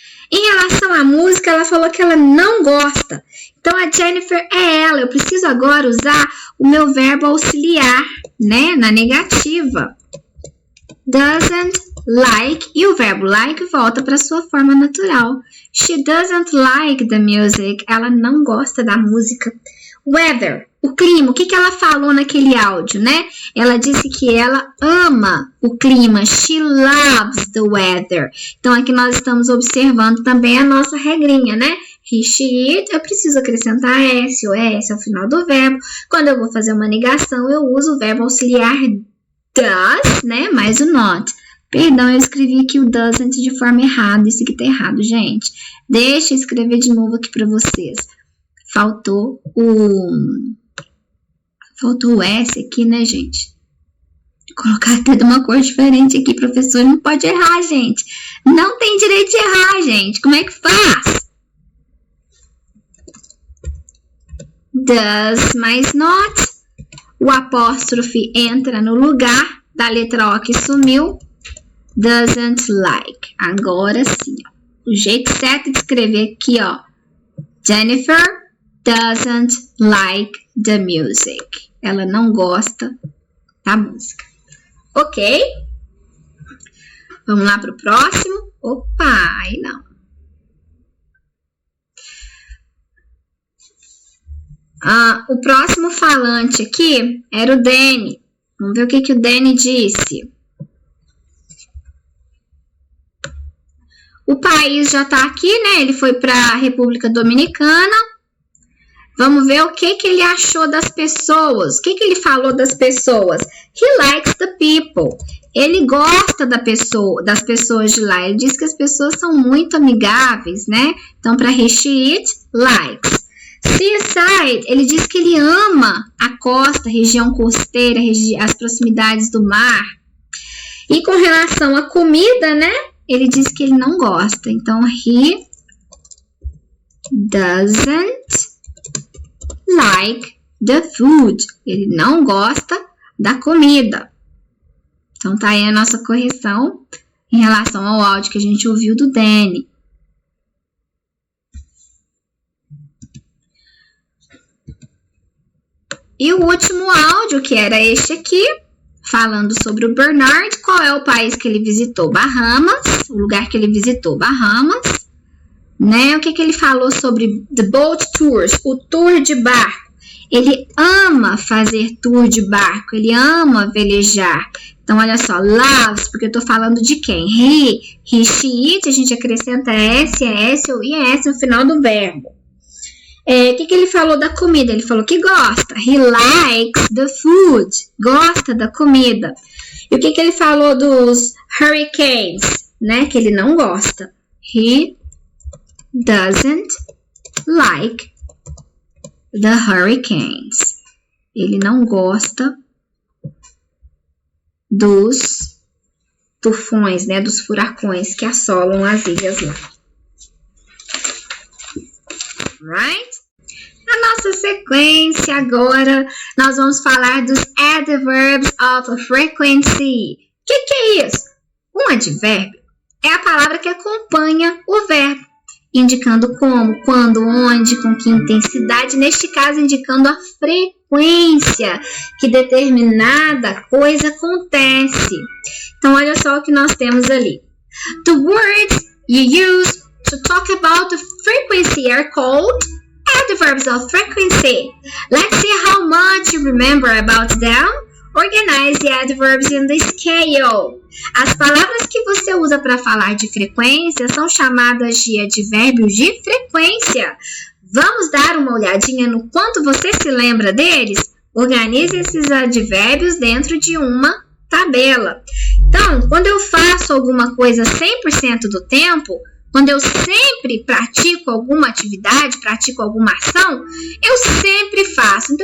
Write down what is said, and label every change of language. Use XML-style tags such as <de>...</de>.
<pt>Em relação à música, ela falou que ela não gosta. Então, a Jennifer é ela. Eu preciso agora usar o meu verbo auxiliar, né? Na negativa.</pt> <en>Doesn't like.</en> <pt>E o verbo like volta para sua forma natural.</pt> <en>She doesn't like the music.</en> <pt>Ela não gosta da música. Weather. O clima. O que ela falou naquele áudio, né? Ela disse que ela ama o clima.</pt> <en>She loves the weather.</en> <pt>Então, aqui nós estamos observando também a nossa regrinha, né?</pt> <en>He, she, it.</en> <pt>Eu preciso acrescentar S ou S ao final do verbo. Quando eu vou fazer uma negação, eu uso o verbo auxiliar does, né? Mais o not. Perdão, eu escrevi aqui o doesn't de forma errada. Isso aqui tá errado, gente. Deixa eu escrever de novo aqui para vocês. Faltou o S aqui, né, gente? Vou colocar até de uma cor diferente aqui. Professor não pode errar, gente. Não tem direito de errar, gente. Como é que faz? Does mais not. O apóstrofe entra no lugar da letra O que sumiu.</pt> <en>Doesn't like.</en> <pt>Agora sim, ó. O jeito certo de escrever aqui, ó.</pt> <en>Jennifer doesn't like the music.</en> <pt>Ela não gosta da música. Ok? Vamos lá para o próximo. Opa, aí não. O próximo falante aqui era o Danny. Vamos ver o que o Danny disse. O país já tá aqui, né? Ele foi para a República Dominicana. Vamos ver o que ele achou das pessoas. O que ele falou das pessoas?</pt> <en>He likes the people.</en> <pt>Ele gosta das pessoas de lá. Ele diz que as pessoas são muito amigáveis, né? Então, para</pt> <en>he, she, it, likes.</en> <pt>Seaside, ele diz que ele ama a costa, região costeira, as proximidades do mar. E com relação à comida, né? Ele diz que ele não gosta. Então,</pt> <en>he doesn't like the food.</en> <pt>Ele não gosta da comida. Então, tá aí a nossa correção em relação ao áudio que a gente ouviu do Danny. E o último áudio, que era este aqui, falando sobre o Bernard. Qual é o país que ele visitou? Bahamas. O lugar que ele visitou, Bahamas. Né? O que ele falou sobre</pt> <en>the boat tours,</en> <pt>o tour de barco. Ele ama fazer tour de barco, ele ama velejar. Então, Então, olha só, loves, porque eu tô falando de quem?</pt> <en>He, she, it,</en> <pt>a gente acrescenta S ou IS no final do verbo. O que ele falou da comida? Ele falou que gosta.</pt> <en>He likes the food.</en> <pt>Gosta da comida. E o que ele falou dos hurricanes? Né? Que ele não gosta.</pt> <en>He doesn't like the hurricanes.</en> <pt>Ele não gosta dos tufões, né? Dos furacões que assolam as ilhas lá.</pt> <en>Right?</en> <pt>Na nossa sequência agora, nós vamos falar dos</pt> <en>adverbs of frequency.</en> <pt>O que é isso? Um advérbio é a palavra que acompanha o verbo, indicando como, quando, onde, com que intensidade, neste caso indicando a frequência que determinada coisa acontece. Então, olha só o que nós temos ali.</pt> <en>The words you use to talk about the frequency are called adverbs of frequency. Let's see how much you remember about them. Organize the adverbs in the scale.</en> <pt>As palavras que você usa para falar de frequência são chamadas de advérbios de frequência. Vamos dar uma olhadinha no quanto você se lembra deles? Organize esses advérbios dentro de uma tabela. Então, quando eu faço alguma coisa 100% do tempo, quando eu sempre pratico alguma atividade, pratico alguma ação, eu sempre faço.</pt>